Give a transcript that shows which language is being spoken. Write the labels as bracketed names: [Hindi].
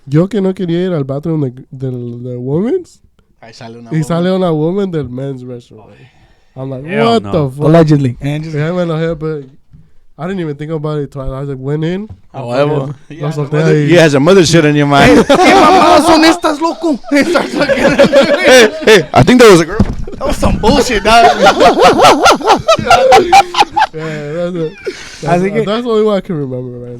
[Spanish] Yo que no quería ir al bathroom [English] the women's. [Spanish] Ahí sale una [English] woman del men's restroom. I'm like, hell what no. the fuck? Allegedly. And just Yeah, man, but I didn't even think about it twice. I was like, went in. You had some other shit in your mind. [Spanish] ¿Qué mamadas son estas, loco? [English] Hey, I think there was a girl. That was some bullshit, dog. Yeah, that's the only one I can remember right